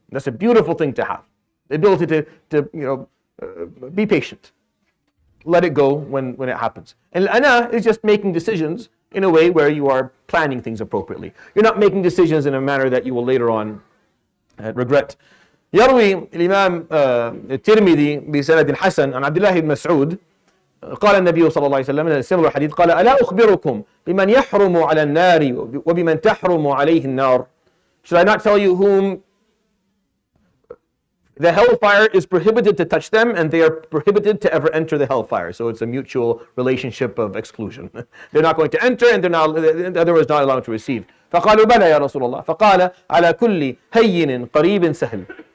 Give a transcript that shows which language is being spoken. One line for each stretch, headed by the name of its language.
English: That's a beautiful thing to have. The ability to be patient. Let it go when it happens. And al-ana is just making decisions in a way where you are planning things appropriately. You're not making decisions in a manner that you will later on regret.
Arabic: يروي الإمام الترمذي بسند حسن عن عبدالله بن مسعود قال النبي صلى الله عليه وسلم
English: in a similar hadith
Arabic: قال ألا أخبركم بمن يحرم على النار وبمن تحرم عليه النار.
English: Should I not tell you whom the hellfire is prohibited to touch them, and they are prohibited to ever enter the hellfire? So it's a mutual relationship of exclusion. They're not going to enter, and the other is not allowed to receive.
Arabic: فقالوا بلى يا رسول الله. فقال على كل هين قريب سهل.